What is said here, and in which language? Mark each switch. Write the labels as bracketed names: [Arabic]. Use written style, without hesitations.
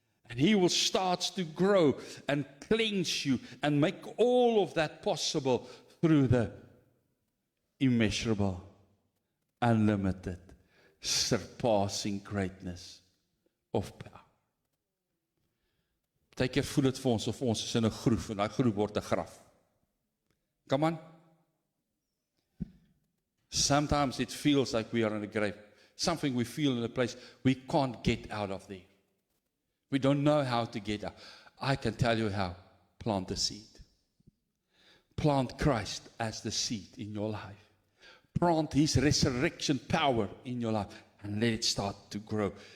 [English] And He will start to grow and cleanse you and make all of that possible through the immeasurable, unlimited, surpassing greatness of power. [Afrikaans] Partykeer voel dit vir ons of ons is in 'n groef en daai groef word 'n graf. [English] Come on. Sometimes it feels like we are in a grave. Something we feel in a place we can't get out of there. We don't know how to get out. I can tell you how. Plant the seed. Plant Christ as the seed in your life. Plant His resurrection power in your life and let it start to grow.